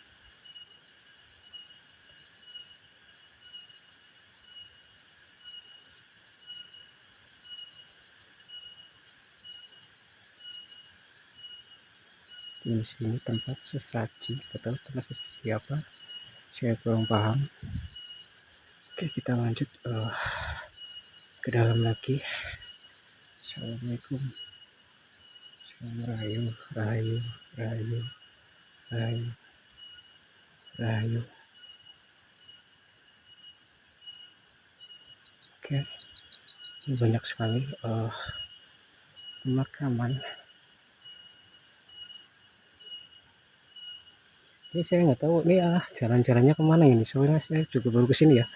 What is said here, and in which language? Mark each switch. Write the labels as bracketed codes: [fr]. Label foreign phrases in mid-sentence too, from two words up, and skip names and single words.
[id] Di sini tempat sesaji, atau tempat sesaji apa, saya kurang paham. Oke, kita lanjut ke dalam lagi. Assalamualaikum, salam rahayu, rahayu, rahayu, rahayu, rahayu. Oke, ini banyak sekali pemakaman. Ini saya nggak tahu ini jalan-jalannya kemana ini, soalnya saya juga baru kesini ya.